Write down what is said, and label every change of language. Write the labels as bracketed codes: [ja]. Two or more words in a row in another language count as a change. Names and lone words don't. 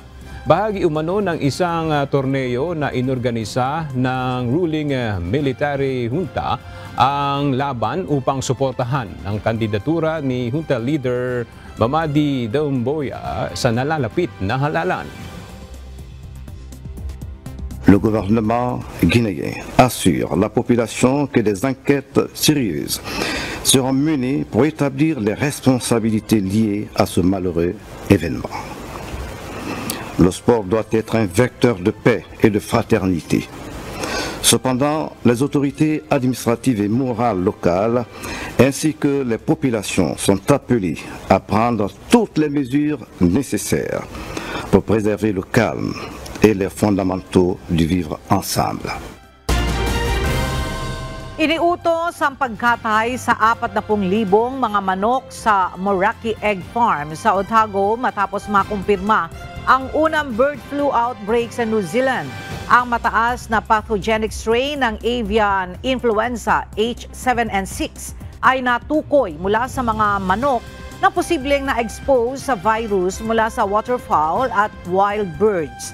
[tl] Bahagi umano ng isang torneo na inorganisa ng [en] ruling military junta [tl] ang laban upang suportahan ang kandidatura ni [en] junta leader [tl] Mamadi Doumbouya sa nalalapit na halalan. [fr] Le gouvernement guinéen assure la population que des enquêtes sérieuses seront menées pour établir les responsabilités liées à ce malheureux événement. Le sport doit être un vecteur de paix et de fraternité. Cependant, les autorités administratives et morales locales ainsi que les populations sont appelées à prendre toutes les mesures nécessaires pour préserver le calme et les fondamentaux du vivre ensemble. [tl] Iniutos ang pagkatay sa 40,000 mga manok sa Meraki Egg Farm sa Otago matapos makumpirma ang unang [en] bird flu outbreak [tl] sa New Zealand. Ang mataas na [en] pathogenic strain [tl] ng [en] avian influenza [tl] H7N6 ay natukoy mula sa mga manok na posibleng na-expose sa virus mula sa waterfowl at [en] wild birds.